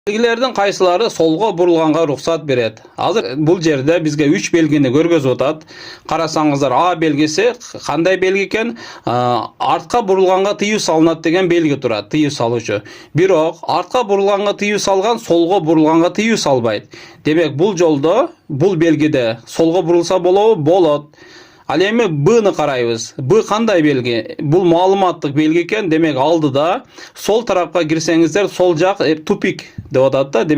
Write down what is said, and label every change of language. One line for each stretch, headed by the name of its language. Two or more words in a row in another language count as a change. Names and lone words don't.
Kyrgyz: Белгилерден кайсылары солго бурулганга рухсат берет. Азыр бул жерде бизге 3 белгини көргөзүп атат. Карасаңыздар, A белгиси кандай белги экен? Артка бурулганга тыюу салынат деген belgi турат, тыюу салуучу. Бирок артка бурулганга тыюу салган солго бурулганга тыюу салбайт. Демек бул жолдо, бул белгиде солго бурулса болобу? Болот. Ал эми Б'ны карайбыз. Б кандай белги? Бул маалыматтык белги экен. Демек алдыда сол тарапка кирсеңиздер, сол жак тупик деп атат да.